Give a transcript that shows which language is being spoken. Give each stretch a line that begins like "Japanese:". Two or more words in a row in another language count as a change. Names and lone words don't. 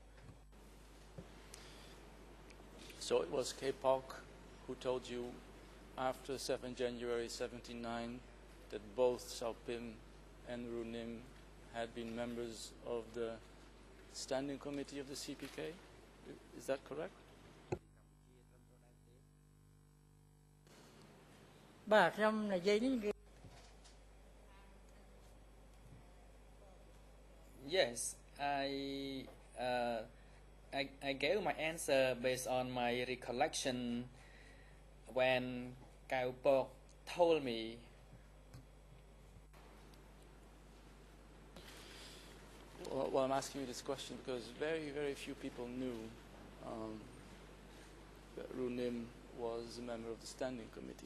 English: So it was K Pok who told you after 7 January 79 that both Saupim and Runim had been members of the Standing Committee of the CPK? Is that correct?
Khmer: បាទខ្ញុំនិយាយនេះគឺ
English: Yes, I gave my answer based on my recollection when Cao Pok told me. Well, I'm asking you this question because very, very few people knew that Runim was a member of the standing committee.